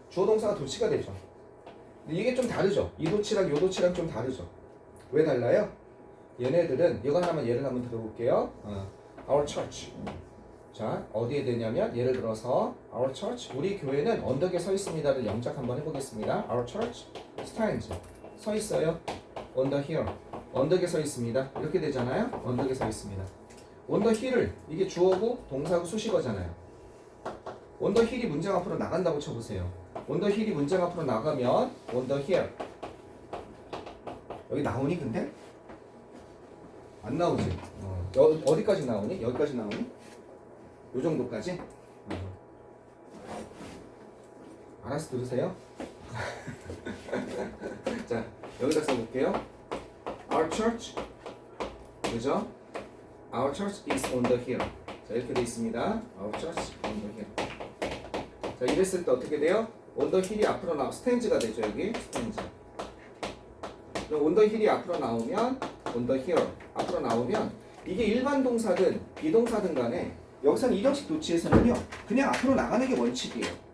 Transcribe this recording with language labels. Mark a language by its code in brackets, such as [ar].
[ko] 주어, 동사가 도치가 되죠. 근데 이게 좀 다르죠. 이 도치랑 요 도치랑 좀 다르죠. 왜 달라요? 얘네들은 이거 하나만 예를 한번 들어볼게요. [en] Our church. [ko] 자, 어디에 되냐면 예를 들어서 Our church, 우리 교회는 언덕에 서 있습니다를 영작 한번 해보겠습니다. [en] Our church stands, 서 있어요. On the hill, [ko] 언덕에 서 있습니다. 이렇게 되잖아요. 언덕에 서 있습니다. On the hill을 이게 주어고 동사고 수식어잖아요. On the hill이 문장 앞으로 나간다고 쳐보세요. On the hill이 문장 앞으로 나가면 on the hill, 여기 나오니 근데? 안 나오지. 어디까지 나오니? 여기까지 나오니? 요 정도까지? 알아서 들으세요. 자, 여기다 써볼게요. [en] Our church, 그죠? Our church is on the hill. [ko] 자, 이렇게 돼 있습니다. [en] Our church on the hill. [ko] 자, 이랬을 때 어떻게 돼요? on the hill이 앞으로 나와, stands가 되죠. 여기 stands. on the hill이 앞으로 나오면 on the hill 앞으로 나오면 이게 일반 동사든 비동사든 간에 여기서는 일형식 도치에서는요, 그냥 앞으로 나가는 게 원칙이에요.